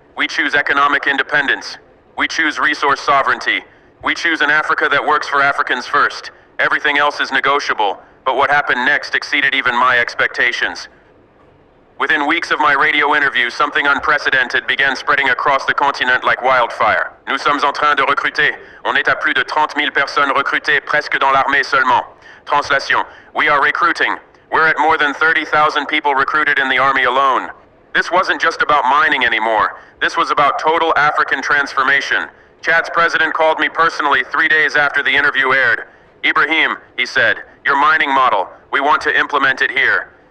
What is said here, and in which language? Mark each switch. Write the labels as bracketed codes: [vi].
[en] We choose economic independence. We choose resource sovereignty. We choose an Africa that works for Africans first. Everything else is negotiable, but what happened next exceeded even my expectations. Within weeks of my radio interview, something unprecedented began spreading across the continent like wildfire. [fr] Nous sommes en train de recruter. On est à plus de 30 000 personnes recrutées presque dans l'armée seulement. [en] Translation: we are recruiting. We're at more than 30,000 people recruited in the army alone. This wasn't just about mining anymore. This was about total African transformation. Chad's president called me personally 3 days after the interview aired. Ibrahim, he said, your mining model, we want to implement it here.